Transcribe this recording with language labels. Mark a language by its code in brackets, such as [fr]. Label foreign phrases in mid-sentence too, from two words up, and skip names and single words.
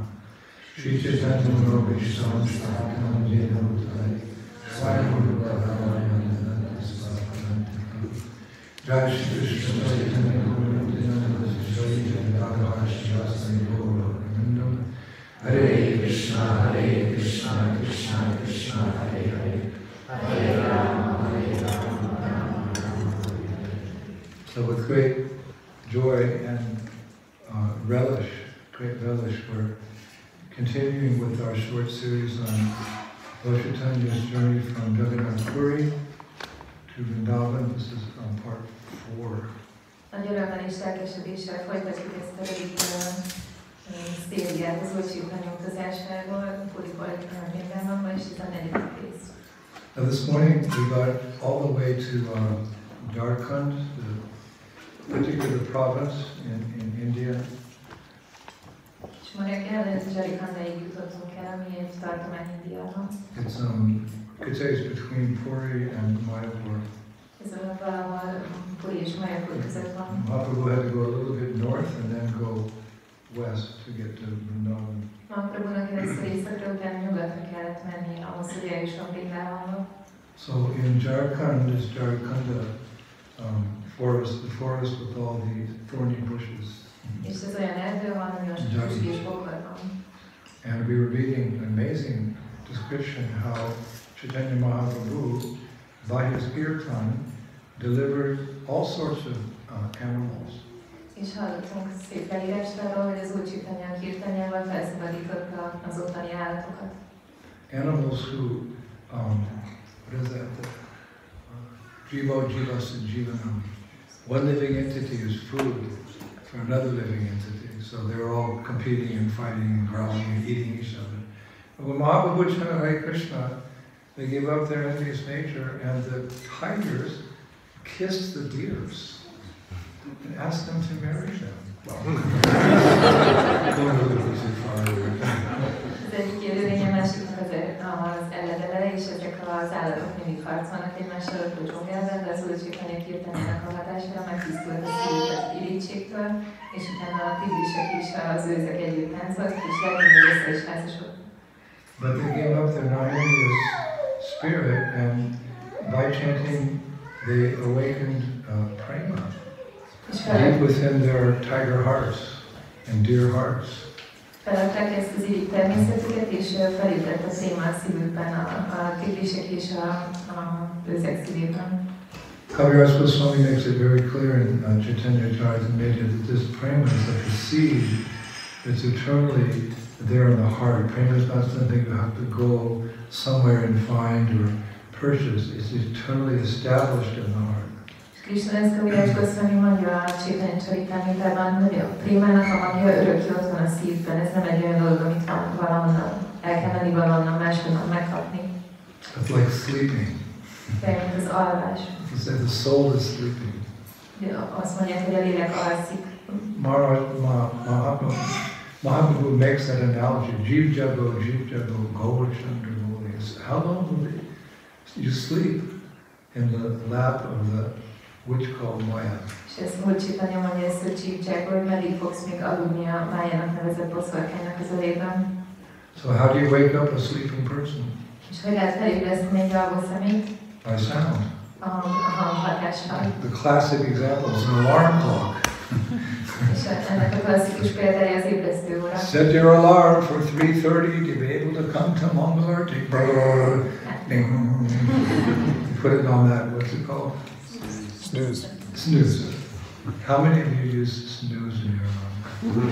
[hu] Shri Chaitanya Mahaprabhu Vrindāvanába utazik Swami Maharaja [sa] Jai Shri Krishna [hu] Chaitanya Mahaprabhu Vrindāvanába. [sa] Hare Krishna, Hare Krishna, Krishna Krishna, Hare Hare, Hare Rama, Hare Rama, Rama Rama, Hare Hare. [en] So with great joy and great relish, we're continuing with our short series on Lord Chaitanya's journey from Jagannath Puri to Vrindavan. This is part 4. [hu] Nagy örömmel és lelkesedéssel folytatjuk ezt a rövid szériát az Úr Chaitanya utazásával, Puriból Vrindāvanba, és ez a 4. rész. [en] Now this morning we got all the way to Jharkhand, the particular province in India. [hu] És ma reggel Jharkhandig jutottunk el, ami egy tartomány Indiában. [en] It's you could say it's between Puri and Mayapur. [hu] Ez valahol Puri és Mayapur között van. [en] Mahaprabhu had to go a little bit north and then go west to get to Vrindavan. [hu] Mahaprabhunak először északra, utána nyugatra kellett menni ahhoz, hogy eljusson Vrindāvanba. [en] So in Jharkhand is Jharkhanda, the forest with all the thorny bushes. [hu] És ez olyan erdő van, ami most füstgés bokor van. [en] And we were reading an amazing description how Caitanya Mahaprabhu, by his kirtan, delivered all sorts of animals. [hu] És hallottunk szép leírást arról, hogy az Úr Chaitanya kirtanyával felszabadította az ottani állatokat. [en] Animals who, what is that? [sa] Jiva Jivasa Jivanam. [en] One living entity is food for another living entity. So they're all competing and fighting and growling and eating each other. But when Mahaprabhu chanted Hare Krishna, they gave up their envious nature and the tigers kissed the deers and asked them to marry them. [hu] Az egyik élőlény, a másiknak az elledele, és ezek az állatok mindig harcolnak egymással a dzsungelben, de az Úr Chaitanya kirtanyának a hatására megtisztult a szívüket irítségtől, és utána a tigrisek is az őzek együtt táncoltak, és legnagyobb össze is házasodtak. [en] But they gave up their non-envious spirit, and by chanting they awakened prema deep within their tiger hearts and deer hearts. [hu] Feladták ezt az irigy természetüket, és felébredt a préma a szívükben, a tigrisek és a őzek szívében. [en] Kaviraj Goswami makes it very clear in Caitanya Mahaprabhu that this prema is like a seed that's eternally there in the heart. Prema is not something you have to go somewhere and find or purchase. It's eternally established in the heart. [hu] Krishna ezt Kaviraj Goswami mondja a Caitanya Charitamritában, hogy a prémának a magja örökké ott van a szívben. Ez nem egy olyan dolog, amit valahonnan el kell menni, valahonnan máshonnan megkapni. [en] It's like sleeping. [hu] Mint az alvás. [en] He said the soul is sleeping. [hu] Azt mondják, hogy a lélek alszik. [en] Mahaprabhu makes that analogy. [bn] Jeev Jago, Gaur Chandra Muli. [en] How long will you sleep in the lap of the witch called Maya? [hu] És ezt Úr Caitanya mondja ezt, hogy [bn] Jeev Jago, [hu] hogy meddig fogsz még aludni a Májának nevezett boszorkánynak az ölében. [en] So how do you wake up a sleeping person? [hu] És hogy lehet felébreszteni egy alvó szemét? [en] By sound. [hu] A hanghatással. [en] The classic example is an alarm clock. [hu] És ennek a klasszikus példája az ébresztő óra. [en] Set your alarm for 3:30 to be able to come to Mangalarti. Put it on that, what's it called? Snooze. Snooze. How many of you use snooze in your life?